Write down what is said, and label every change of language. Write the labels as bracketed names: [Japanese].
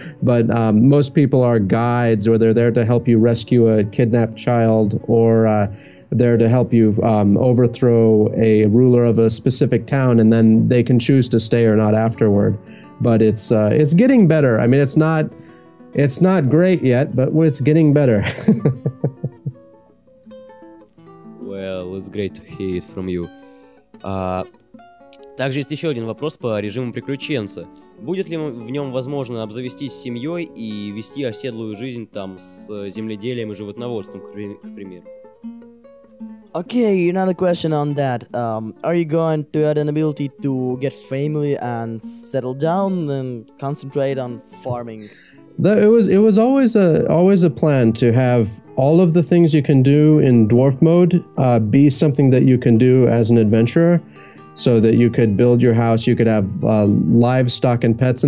[English] But most people are guides, or they're there to help you rescue a kidnapped child, or there to help you overthrow a ruler of a specific town, and then they can choose to stay or not afterward. But it's getting better. I mean, it's not great yet, but it's getting better. Well, it's great to hear it from you. [Russian] Также есть еще один вопрос по режиму приключенца. Будет ли в нем возможно обзавестись семьей и вести оседлую жизнь там с земледелием и животноводством, к примеру? [English] Okay, another question on that. Are you going to add an ability to get family and settle down and concentrate on farming? It was always a plan to have all of the things you can do in dwarf mode be something that you can do as an adventurer, so that you could build your house, you could have livestock and pets.